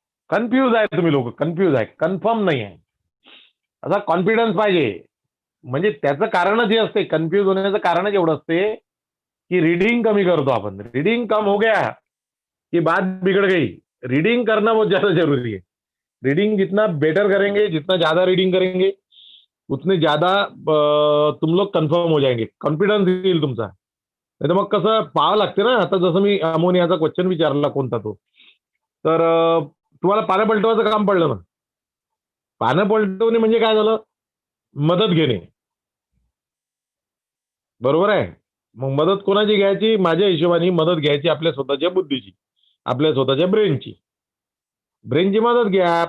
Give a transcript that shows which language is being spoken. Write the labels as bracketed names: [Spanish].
[Marathi] Confuse आहे तुम्ही लोक, कन्फ्यूज आहे, कन्फर्म नाही आहे. असा कॉन्फिडन्स पाहिजे. म्हणजे त्याचं कारणच हे असते, कन्फ्यूज होण्याचं कारणच एवढं असते की रीडिंग कमी करतो आपण. [Hindi] रीडिंग कम हो गया कि बात बिगड़ गई. रीडिंग करना बहुत ज्यादा जरूरी है. रीडिंग जितना बेटर करेंगे, जितना ज्यादा रीडिंग करेंगे उतने ज्यादा तुम लोग कन्फर्म हो जाएंगे, [Marathi] कॉन्फिडन्स येईल तुमचा. नाही तर मग कसं पाहावं लागते ना. आता जसं मी अमोनियाचा क्वेश्चन विचारला कोणता तो, तर तुम्हाला पानं पलटवायचं काम पडलं ना. पानं पलटवणे म्हणजे काय झालं? मदत घेणे. बरोबर आहे. मग मदत कोणाची घ्यायची? माझ्या हिशोबाने मदत घ्यायची आपल्या स्वतःच्या बुद्धीची, आपल्या स्वतःच्या ब्रेनची. ब्रेनची मदत घ्या.